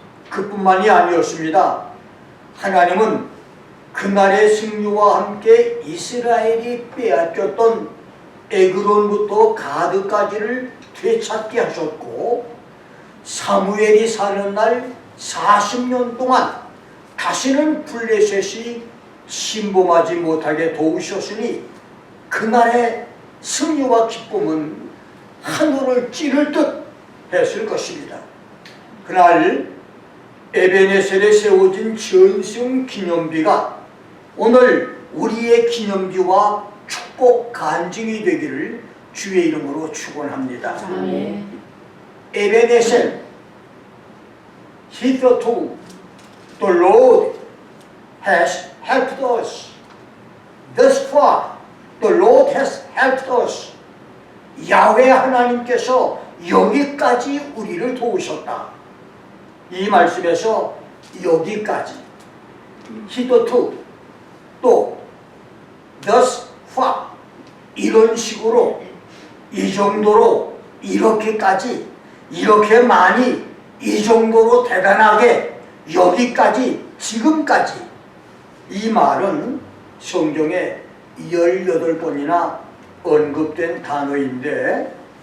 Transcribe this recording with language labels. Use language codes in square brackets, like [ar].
[ko] 그뿐만이 아니었습니다. 하나님은 그날의 승리와 함께 이스라엘이 빼앗겼던 에그론부터 가드까지를 되찾게 하셨고 사무엘이 사는 날 40년 동안 다시는 블레셋이 침범하지 못하게 도우셨으니 그날의 승리와 기쁨은 하늘을 찌를 듯 했을 것입니다. 그날 에벤에셀에 세워진 전승 기념비가 오늘 우리의 기념비와 축복 간증이 되기를 주의 이름으로 축원합니다. [en] 에벤에셀, hitherto the Lord has helped us. Thus far the Lord has helped us. [ko] 야훼 하나님께서 여기까지 우리를 도우셨다. 이 말씀에서 여기까지 hitherto 또 thus far 이런 식으로 이 정도로 이렇게까지 이렇게 많이 이 정도로 대단하게 여기까지 지금까지 이 말은 성경에 18번이나 언급된 단어인데